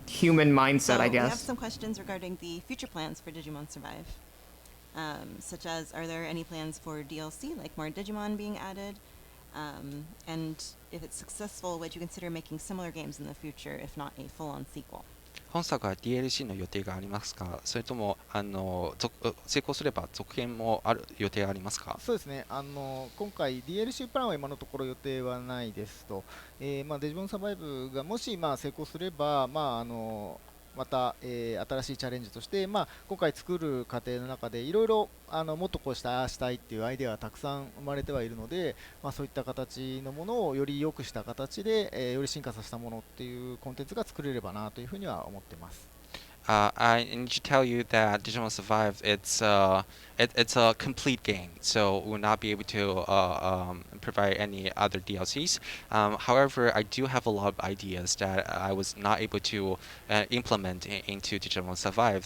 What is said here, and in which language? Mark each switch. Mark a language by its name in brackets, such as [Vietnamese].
[English] human mindset, So I we have guess. some questions regarding the future plans for Digimon Survive, such as, are there any plans for DLC, like more Digimon being added? And if it's successful, would you consider making similar games in the future, if not a full-on sequel? [Japanese] 本作は DLC の予定がありますか？それとも成功すれば続編もある予定がありますか？そうですね、今回 DLC プランは今のところ予定はないですと、デジモンサバイブがもし成功すれば、また、新しいチャレンジとして、今回作る過程の中でいろいろもっとこうしたいっていうアイデアがたくさん生まれてはいるので、そういった形のものをより良くした形で、より進化させたものっていうコンテンツが作れればなというふうには思っています。 [English] I need to tell you that Digimon Survive, it's a complete game, so we'll not be able to provide any other DLCs. However, I do have a lot of ideas that I was not able to implement into Digimon Survive.